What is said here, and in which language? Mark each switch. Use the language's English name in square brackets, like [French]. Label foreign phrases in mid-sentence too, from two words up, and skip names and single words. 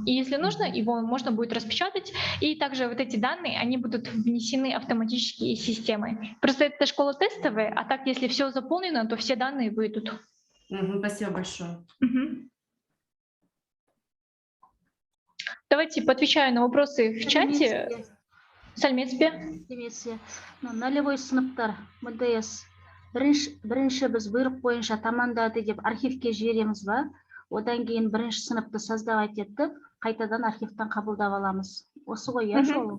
[Russian] И если нужно, его можно будет распечатать, и также вот эти данные, они будут внесены автоматически из системы. Просто это школа тестовая, а так, если все заполнено, то все данные выйдут. Спасибо большое. Мгм. Давайте поотвечаю на вопросы в чате. [Kazakh] Сәлеметсіз бе? Немесе нулевой сыныптар МДС бірінші біз бұйрық бойынша тамамдады деп архивке жібереміз ба? Одан кейін бірінші сыныпты создавать етіп, қайтадан архивтан қабылдап аламыз. Осы ғой, иә, жолы?